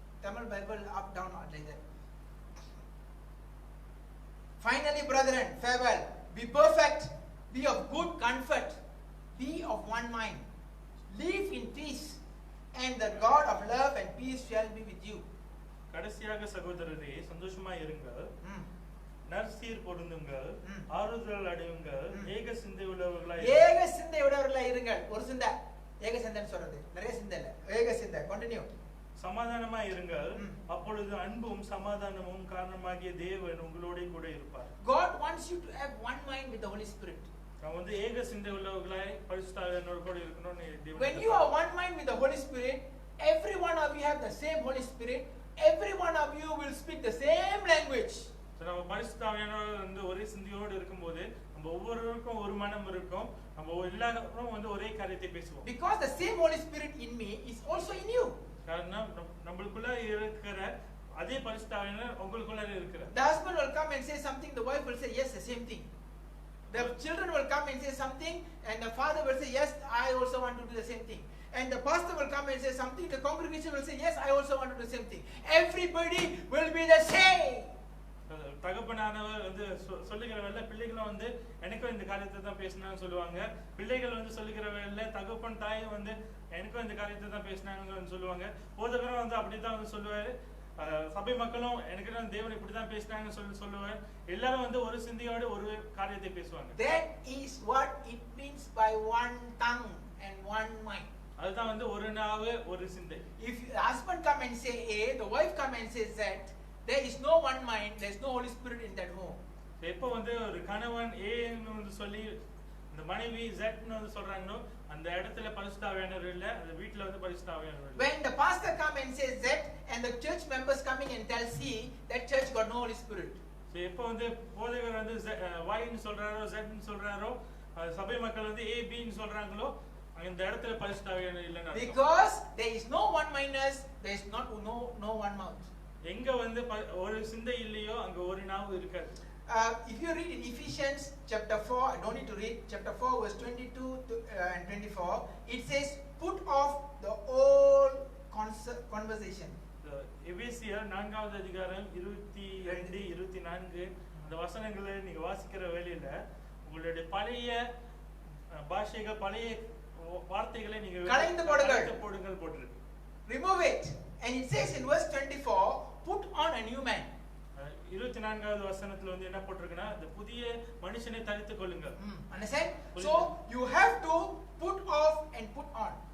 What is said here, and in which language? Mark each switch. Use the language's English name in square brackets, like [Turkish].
[English] Tamil Bible up, down, or like that. Finally, brethren, farewell. Be perfect. Be of good comfort. Be of one mind. Live in peace. And the God of love and peace shall be with you. [Tamil] கடைசியாக சகோதரரே சந்தோஷமாய் இருங்கள், ம். நற்சீர் பொருந்துங்கள், ம். ஆறுதல் அடையுங்கள், ம். ஏக சிந்தை உள்ளவர்களாய் ஏக சிந்தை உடையவர்களாய் இருங்கள். ஒரு சிந்தை. ஏக சிந்தைன்னு சொல்றது நிறைய சிந்தை இல்ல. ஏக சிந்தை. கண்டினியூ. சமாதானமாய் இருங்கள், ம். அப்பொழுது அன்பும் சமாதானமும் காரணமாகிய தேவன் உங்களோட கூட இருப்பார். [English] God wants you to have one mind with the Holy Spirit. [Tamil] நாம் வந்து ஏக சிந்தை உள்ளவர்களாய் பரிசுத்த ஆவியானவரோட கூட இருக்கணும்னு தேவன் [English] When you are one mind with the Holy Spirit, every one of you have the same Holy Spirit. Every one of you will speak the same language. [Tamil] நம்ம பரிசுத்த ஆவியானவர் வந்து ஒரே சிந்தையோடு இருக்கும்போது நம்ம ஒவ்வொருவருக்கும் ஒரு மனம் இருக்கும், நம்ம எல்லாரும் வந்து ஒரே காரியத்தை பேசுவோம். [English] Because the same Holy Spirit in me is also in you. [Tamil] காரணம் நம்மளுக்குள்ள இருக்கிற அதே பரிசுத்த ஆவியானவர் உங்களுக்குள்ள இருக்கிறார். [English] The husband will come and say something, the wife will say yes, the same thing. The children will come and say something, and the father will say yes, I also want to do the same thing. And the pastor will come and say something, the congregation will say yes, I also want to do the same thing. Everybody will be the same. [Tamil] தகப்பனானவர் வந்து சொல்லுகிற வேலை பிள்ளைகளும் வந்து எனக்கும் இந்த காரியத்தை தான் பேசினான்னு சொல்லுவாங்க. பிள்ளைகள் வந்து சொல்லுகிற வேலை தகப்பன் தாயும் வந்து எனக்கும் இந்த காரியத்தை தான் பேசினாங்கன்னு சொல்லுவாங்க. போதகரும் வந்து அப்படித்தான் வந்து சொல்லுவாரு. சபை மக்களும் எனக்கு தேவன் இப்படிதான் பேசினாங்கன்னு சொல்லுவார். எல்லாரும் வந்து ஒரு சிந்தையோடு ஒரு காரியத்தை பேசுவாங்க. [English] That is what it means by one tongue and one mind. [Tamil] அதுதான் வந்து ஒரு நாவு ஒரு சிந்தை. [English] If the husband come and say A, the wife come and say Z, there is no one mind, there is no Holy Spirit in that home. [Tamil] எப்போ வந்து ஒரு கணவன் ஏன்னு வந்து சொல்லி இந்த மனைவி Z-ன்னு வந்து சொல்றாங்களோ அந்த இடத்துல பரிசுத்த ஆவியானவர் இல்ல, அந்த வீட்ல வந்து பரிசுத்த ஆவியானவர் இல்ல. [English] When the pastor come and says Z and the church members coming and tell C, that church got no Holy Spirit. [Tamil] எப்போ வந்து போதகர் வந்து Y-ன்னு சொல்றாரோ Z-ன்னு சொல்றாரோ சபை மக்கள் வந்து A B-ன்னு சொல்றாங்களோ அந்த இடத்துல பரிசுத்த ஆவியானவர் இல்லன்னு அர்த்தம். [English] Because there is no one mindness, there is no one mouth. [Tamil] எங்க வந்து ஒரு சிந்தை இல்லையோ அங்க ஒரு நாவு இருக்காது. [English] If you read in Ephesians chapter 4, I don't need to read, chapter 4 verse 22 and 24, it says, put off the old conversation. [Tamil] எபேசியர் 4வது அதிகாரம் 22 24 அந்த வசனங்களை நீங்க வாசிக்கிற வேளையில உங்களுடைய பழைய பாஷைகள் பழைய வார்த்தைகளை நீங்க களைந்து போடுங்கள் போட்டுருக்கு. [English] Remove it. And it says in verse 24, put on a new man. [Tamil] 24வது வசனத்துல வந்து என்ன போட்டிருக்குன்னா இந்த புதிய மனுஷனை தரித்துக் கொள்ளுங்கள். [English] Understand? So you have to put off and put on.